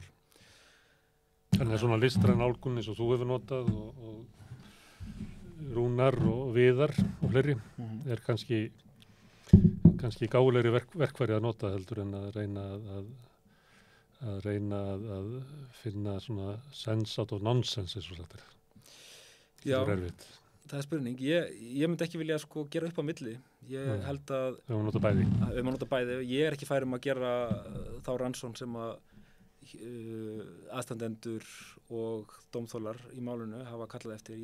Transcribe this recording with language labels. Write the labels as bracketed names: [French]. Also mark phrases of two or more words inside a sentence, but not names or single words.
[Icelandic] Þannig að svona listræn nálgun eins og þú hefur notað og Rúnar og Viðar og fleiri er kannski gáfulegri verkfæri að nota heldur en að reyna að finna svona [English] sense out of nonsense [Icelandic] eins og sagt er. Já, það er spurning. Ég myndi ekki vilja gera upp á milli. Ég held að við má nota bæði. Ég er ekki fær að gera þá rannsókn sem að aðstandendur og dómþólar í málinu hafa kallað eftir.